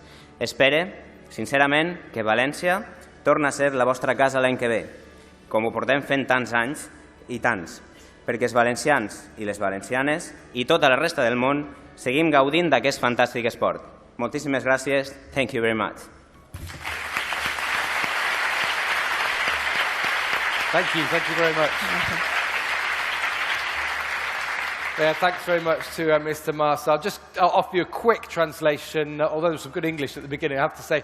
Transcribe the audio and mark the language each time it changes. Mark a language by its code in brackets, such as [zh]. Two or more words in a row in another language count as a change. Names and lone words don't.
[ca] Espere, sincerament, que València torna a ser la vostra casa l'any que ve, com ho portem fent tants anys i tants, perquè els valencians i les valencianes i tota la resta del món seguim gaudint d'aquest fantàstic esport. Moltíssimes gràcies. [en] Thank you very much. Thank you very much. Yeah, thanks very much to Mr. Marsa. I'll offer you a quick translation, although there was some good English at the beginning, I have to say.